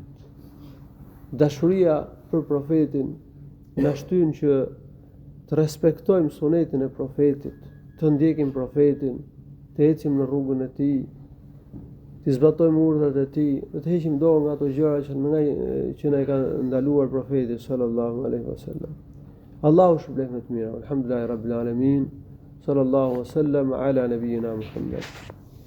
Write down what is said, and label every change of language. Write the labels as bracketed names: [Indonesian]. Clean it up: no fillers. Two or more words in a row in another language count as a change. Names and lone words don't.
[Albanian] Dashuria për profetin na shtyn që të respektojmë sunetin e profetit, të ndjekim profetin, të ecim në rrugën e tij, të zbatojmë urdhrat e tij, dhe të heqim dorë nga ato gjëra që na i ka ndaluar profeti [Arabic] صلى الله عليه وسلم. [Albanian] Allahu shpëlbeft më të mirë. [Arabic] الحمد لله رب العالمين. صلى الله وسلم على نبينا محمد.